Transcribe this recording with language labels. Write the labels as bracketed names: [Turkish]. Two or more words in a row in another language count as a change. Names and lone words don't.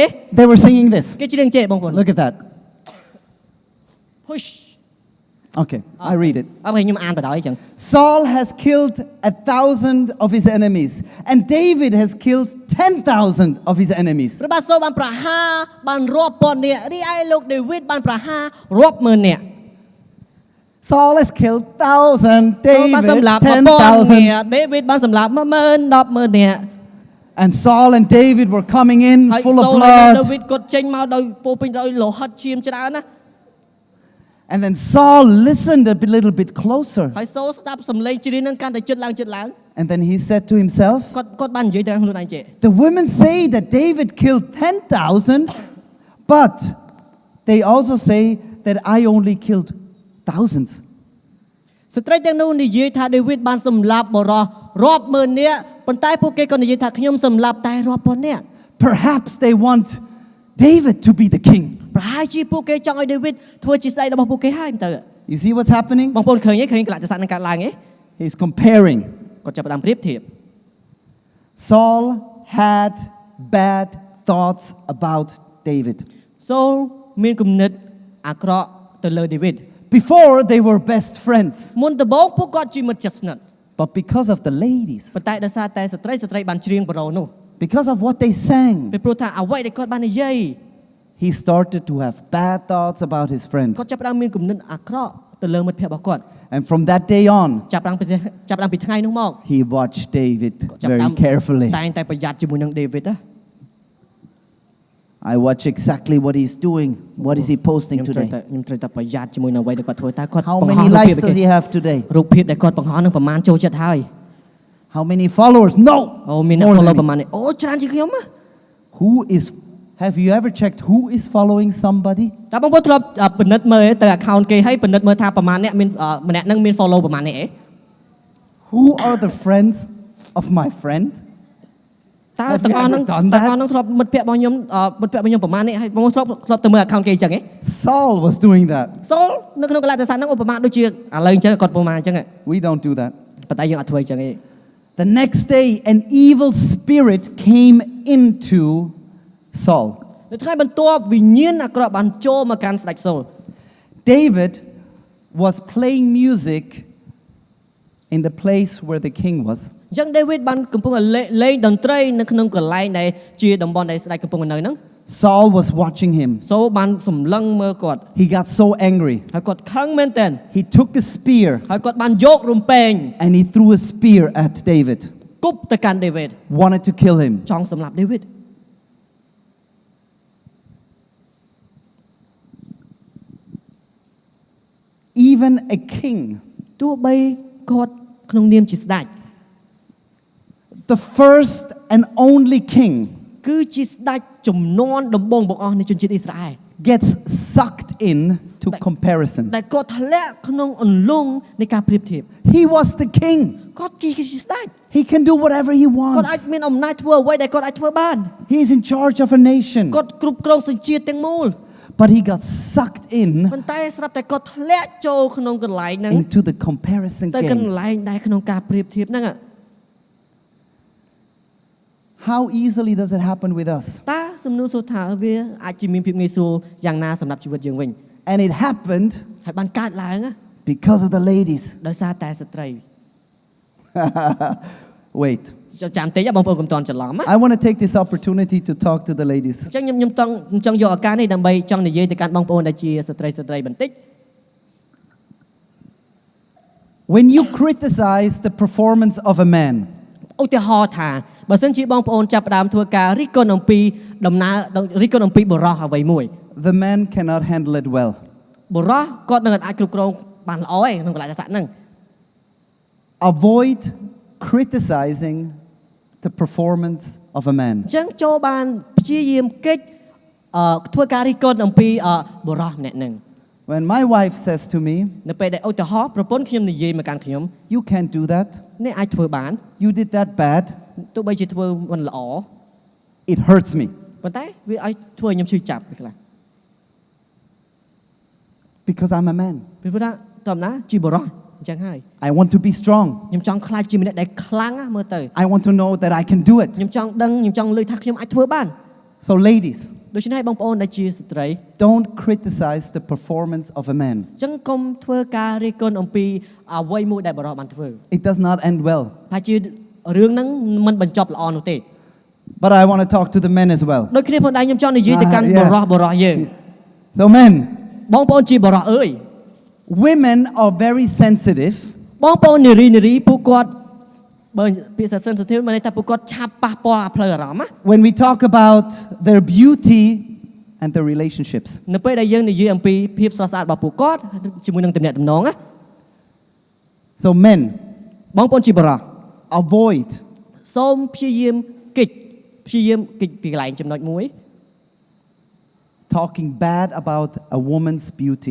[English] They were singing this. [Khmer] គេច្រៀងចេះបងប្អូន [English] Look at that. push Okay, I read it. [Khmer] អើខ្ញុំអានបដ ாய் ចឹង [English] Saul has killed 1,000 of his enemies, and David has killed 10,000 of his enemies. [Khmer] ព្រះបាទសូលបានប្រហារបានរាប់ពាន់នាក់រីឯលោកដេវីតបានប្រហាររាប់ម៉ឺននាក់ [English] Saul has killed 1,000, [Khmer] សូលបាន David សម្លាប់1000នាក់ 10,000. ដេវីតបានសម្លាប់10000 100,000នាក់ [English] And Saul and David were coming in [Khmer] ហើយ [English] full of [Khmer] សូលហើយដេ [English] blood. [Khmer] វីតគាត់ចេញមកដោយពោពេញដោយលោហិតឈាមច្រើនណា [English] And then Saul listened a little bit closer. [Khmer] ហើយសូលស្ដាប់សំឡេងច្រៀងនឹងកាន់តែជិតឡើង [English] And then he said to himself, [Khmer] គាត់បាននិយាយទៅខ្លួនឯងចេះ [English] the women say that David killed 10,000, but they also say that I only killed thousands. [Khmer] ស្ត្រីទាំងនោះនិយាយថាដេវីតបានសម្លាប់បរិសរាប់ម៉ឺននាក់ប៉ុន្តែពួកគេក៏និយាយថាខ្ញុំសម្លាប់តែរាប់ពាន់នាក់ [English] Perhaps they want David to be the king. [Khmer] ប្រហែលជាពួកគេចង់ឲ្យដេវីតធ្វើជាស្ដេចរបស់ពួកគេហើយទៅ [English] You see what's happening? [Khmer] បងប្អូនឃើញទេឃើញកលៈទេសៈនឹងកើតឡើងទេ [English] He's comparing. [Khmer] គាត់ចាប់ផ្ដើមប្រៀបធៀប [English] Saul had bad thoughts about David. [Khmer] សូលមានគំនិតអាក្រក់ទៅលើដេវីត [English] Before they were best friends, [Khmer] មុនដំបូងពួកគាត់ជាមិត្តជិតស្និទ្ធ [English] but because of the ladies, [Khmer] ប៉ុន្តែដោយសារតែស្ត្រីបានច្រៀងបរោនោះ [English] because of what they sang, [Khmer] ពីព្រោះថាអ្វីដែលគាត់បាននិយាយ [English] he started to have bad thoughts about his friend. [Khmer] គាត់ចាប់ផ្ដើមមានគំនិតអាក្រក់ទៅលើមិត្តភក្តិរបស់គាត់ [English] And from that day on, [Khmer] ចាប់ផ្ដើមពីថ្ងៃនោះមក [English] he watched David [Khmer] ចាប់ផ្ដើ [English] very [Khmer] ម [English] carefully. [Khmer] តែងតែប្រយ័ត្នជាមួយនឹងដេវីតណា [English] I watch exactly what he's doing. What is he posting [Khmer] ខ្ញុំត្រូវ [English] today? [Khmer] តែប្រយ័ត្នជាមួយនឹងអ្វីដែលគាត់ធ្វើតើគាត់ [English] How [Khmer] បង្ហោះ [English] many [Khmer] រូបភាព [English] likes does he have today? [Khmer] រូបភាពដែលគាត់បង្ហោះនឹងប្រមាណចូលចិត្តហើយ [English] How many followers? No. [Khmer] អូមានអ្នក [English] More follow than [Khmer] ប្រ [English] me. [Khmer] មាណនេះអូច្រើនជាងខ្ញុំណា [English] Who is? Have you ever checked who is following somebody? [Khmer] តើបងប្អូនធ្លាប់ពិនិត្យមើលទៅ account គេហើយពិនិត្យមើលថាប្រមាណអ្នកមានម្នាក់នឹងមាន follow ប្រមាណនេះអី [English] Who are the friends of my friend? [Khmer] តើទាំងអស់នឹងធ្លាប់មិត្តភក្តិរបស់ខ្ញុំប្រមាណនេះហើយបងប្អូនធ្លាប់ទៅមើល account គេអញ្ចឹងហ៎ [English] Saul was doing that. [Khmer] សូលនៅក្នុងកលៈទេសៈហ្នឹងឧបមាដូចជាឥឡូវអញ្ចឹងគាត់ប្រមាណអញ្ចឹង [English] We don't do that. [Khmer] ប៉ុន្តែយើងអត់ធ្វើអញ្ចឹងទេ [English] The next day, an evil spirit came into Saul. [Khmer] នៅថ្ងៃបន្ទាប់វិញ្ញាណអាក្រក់បានចូលមកកាន់ស្ដេចសូល [English] David was playing music in the place where the king was. [Khmer] អញ្ចឹងដេវីតបានកំពុងតែលេងតន្ត្រីនៅក្នុងកន្លែងដែលជាតំបន់ដែលស្ដេចកំពុងនៅហ្នឹង [English] Saul was watching him. [Khmer] សូលបានសម្លឹងមើលគាត់ [English] He got so angry. [Khmer] ហើយគាត់ខឹងមែនទែន [English] He took a spear [Khmer] ហើយគាត់បានយករំពេង [English] and he threw a spear at David. [Khmer] គប់ទៅកាន់ដេវីត [English] Wanted to kill him. [Khmer] ចង់សម្លាប់ដេវីត [English] Even a king, [Khmer] ទោះបីគាត់ក្នុងនាមជាស្ដេច [English] the first and only king, [Khmer] គឺជាស្ដេចជំនាន់ដំបូងបង្អស់នៃជនជាតិអ៊ីស្រាអែល [English] gets sucked in to comparison. [Khmer] ដែលគាត់ធ្លាក់ក្នុងអន្លង់នៃការប្រៀបធៀប [English] He was the king. [Khmer] គាត់ជាស្ដេច [English] He can do whatever he [Khmer] គាត់អាច [English] wants. [Khmer] មានអំណាចធ្វើអ្វីដែលគាត់អាចធ្វើបាន [English] He's in charge of a nation. [Khmer] គាត់គ្រប់គ្រងសញ្ជាតិទាំងមូល [English] But he got sucked in [Khmer] ប៉ុន្តែស្រាប់តែគាត់ធ្លាក់ចូលក្នុងកន្លែងហ្នឹង [English] into the comparison [Khmer] ទៅកន្ [English] game. [Khmer] លែងដែលក្នុងការប្រៀបធៀបហ្នឹង [English] How easily does it happen with us? [Khmer] តើសំណួរសួរថាវាអាចជាមានភាពងាយស្រួលយ៉ាងណាសម្រាប់ជីវិតយើងវិញ [English] And it happened [Khmer] ហើយបានកើតឡើង [English] because of the ladies. [Khmer] ដោយសារតែស្ត្រី [English] Wait. [Khmer] ចាំតិចបងប្អូនកុំតន់ច្រឡំណា [English] I want to take this opportunity to talk to the ladies. [Khmer] អញ្ចឹងខ្ញុំចង់យកឱកាសនេះដើម្បីចង់និយាយទៅកាន់បងប្អូនដែលជាស្ត្រីបន្តិច [English] When you criticize the performance of a man, [Khmer] ឧទាហរណ៍ថាបើសិនជាបងប្អូនចាប់ផ្ដើមធ្វើការរិះគន់អំពីដំណើររិះគន់អំពីបុរសអ្វីមួយ [English] the man cannot handle it well. [Khmer] បុរសគាត់នឹងអាចគ្រប់គ្រងបានល្អឯក្នុងកលៈទេសៈហ្នឹង [English] Avoid criticizing the performance of a man. [Khmer] អញ្ចឹងចូលបានព្យាយាមកិច្ចធ្វើការរិះគន់អំពីបុរសម្នាក់ហ្នឹង [English] When my wife says to me, [Khmer] នៅពេលដែលឧទាហរណ៍ប្រពន្ធខ្ញុំនិយាយមកកាន់ខ្ញុំ [English] you can't do that, [Khmer] អ្នកអាចធ្វើបាន [English] you did that bad, [Khmer] ទោះបីជាធ្វើមិនល្អ [English] it hurts me. [Khmer] ប៉ុន្តែវាឲ្យធ្វើឲ្យខ្ញុំឈឺចាប់ពេលខ្លះ [English] Because I'm a man. [Khmer] ពីព្រោះថាតើណាជាបុរសអញ្ចឹងហើយ [English] I want to be strong. [Khmer] ខ្ញុំចង់ខ្លាចជាម្នាក់ដែលខ្លាំងណាមើលទៅ [English] I want to know that I can do it. [Khmer] ខ្ញុំចង់ដឹងខ្ញុំចង់លើកថាខ្ញុំអាចធ្វើបាន [English] So ladies, [Khmer] ដូច្នេះបងប្អូនដែលជាស្ត្រី [English] don't criticize the performance of a man. [Khmer] អញ្ចឹងកុំធ្វើការរិះគន់អំពីអ្វីមួយដែលបុរសបានធ្វើ [English] It does not end well. [Khmer] ថាជារឿងហ្នឹងមិនបញ្ចប់ល្អនោះទេ [English] But I want to talk to the men as well. [Khmer] ដូចគ្នាផងដែរខ្ញុំចង់និយាយទៅកាន់បុរសយើង [English] So men, [Khmer] បងប្អូនជាបុរសអើយ [English] women are very sensitive [Khmer] បងប្អូននារីពួកគាត់បើពាក្យថា sensitive មានន័យថាពួកគាត់ឆាប់ប៉ះពាល់ផ្លូវអារម្មណ៍ណា [English] when we talk about their beauty and their relationships. [Khmer] នៅពេលដែលយើងនិយាយអំពីភាពស្រស់ស្អាតរបស់ពួកគាត់ជាមួយនឹងទំនាក់ទំនងណា [English] So men, [Khmer] បងប្អូនជាបុរស [English] avoid [Khmer] សូមព្យាយាមកិច្ចពីកន្លែងចំណុចមួយ [English] talking bad about a woman's beauty.